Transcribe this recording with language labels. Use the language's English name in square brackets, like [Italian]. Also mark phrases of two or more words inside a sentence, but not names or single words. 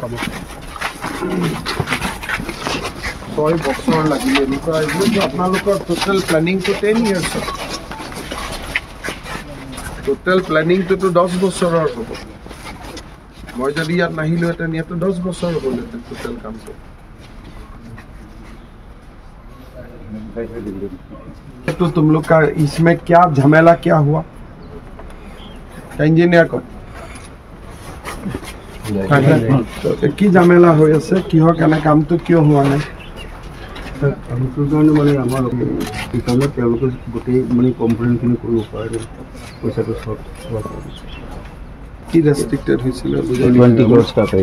[Assamese] 6 বছৰ লাগিলে এনেকুৱা আপোনালোকৰ [English] total planning [Assamese] 10 years [English] total planning [Assamese] 10 বছৰৰ হ'ব মই যদি ইয়াত নাহিলোহেঁতেন ইয়াতো 10 বছৰ হ'লহেঁতেন টোটেল কামটো [Hindi] तो तुम लोग का इसमें क्या झमेला क्या हुआ इंजीनियर को [Assamese] কি ঝামেলা হৈ আছে কিহৰ কাৰণে কামটো কিয় হোৱা নাই কামটোৰ কাৰণে মানে আমাৰ সেইকাৰণে তেওঁলোকে গোটেই মানে কমপ্লেইনখিনি কৰিব পাৰে পইচাটো চব কি ৰেষ্ট্ৰিক্টেড হৈছিলে 20 crores का